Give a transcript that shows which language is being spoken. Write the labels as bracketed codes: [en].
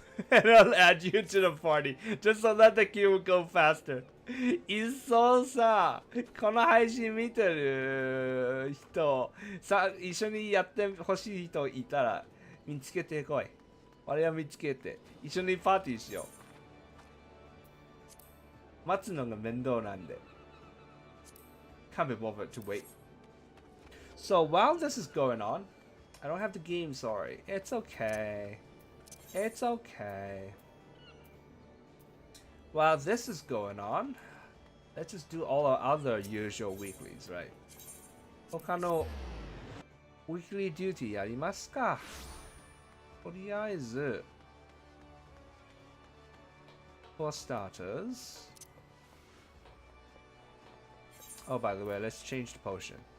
[en] And I'll add you to the party, just so that the queue will go faster. [ja] いっそさ、この配信見てる人、さ、一緒にやってほしい人いたら、見つけてこい。俺は見つけて、一緒にパーティーしよう。待つのが面倒なんで。 [en] Can't be bothered to wait. So while this is going on, I don't have the game, sorry. It's okay. It's okay. While this is going on, let's just do all our other usual weeklies, right? [ja] 他の weekly duty やりますか。 [en] とりあえず for starters. Oh, by the way, let's change the potion.